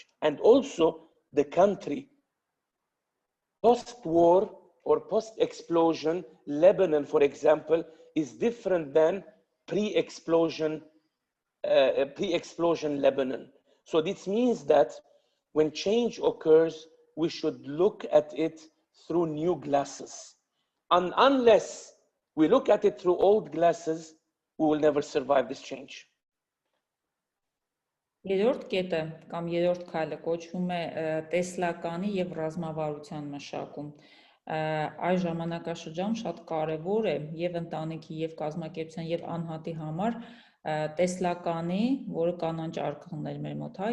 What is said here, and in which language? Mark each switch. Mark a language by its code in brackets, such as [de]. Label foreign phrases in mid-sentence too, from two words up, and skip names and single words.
[en] And also the country, post-war or post-explosion, Lebanon, for example, is different than pre-explosion Lebanon. So this means that when change occurs, we should look at it through new glasses. And unless we look at it through old glasses, we will never survive this change. [hy] Երրորդ կետը կամ երրորդ քայլը կոչվում է տեսլականի եւ ռազմավարության մշակում։ Այս ժամանակաշրջանում շատ կարեւոր է եւ ընտանիքի եւ կազմակերպության եւ անհատի համար տեսլականի, որը կանանչ արկղներ մեր մոտ, հա,